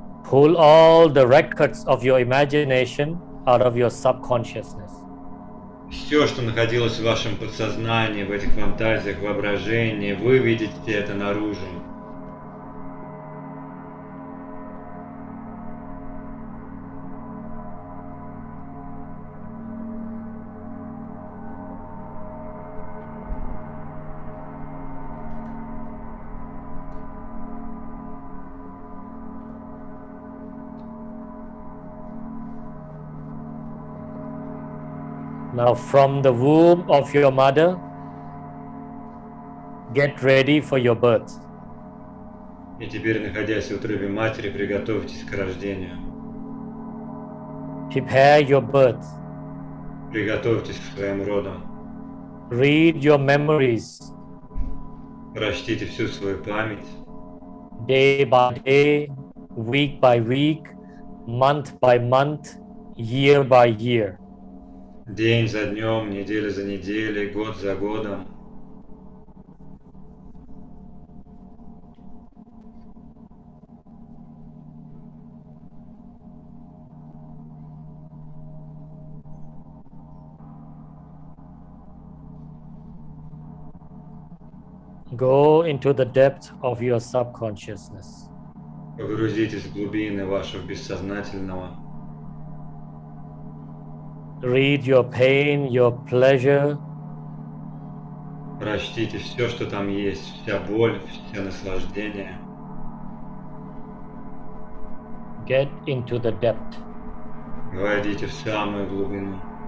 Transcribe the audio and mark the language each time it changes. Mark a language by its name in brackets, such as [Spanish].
[English] Pull all the records of your imagination out of your subconsciousness. [Russian] Все, что находилось в вашем подсознании, в этих фантазиях, воображении, вы видите это наружу. [English] Now, from the womb of your mother, get ready for your birth. [Russian] И теперь, находясь в утробе матери, приготовьтесь к рождению. [English] Prepare your birth. [Russian] Приготовьтесь к своим родам. [English] Read your memories [Russian] Прочтите всю свою память. [English] day by day, week by week, month by month, year by year. [Russian] День за днем, неделя за неделей, год за годом. [English] Go into the depth of your subconsciousness. [Russian] Погрузитесь в глубины вашего бессознательного. [English] Read your pain, your pleasure, [Russian] Прочтите все, что там есть, вся боль, все наслаждения. [English] get into the depth. [Russian] Войдите в самую глубину.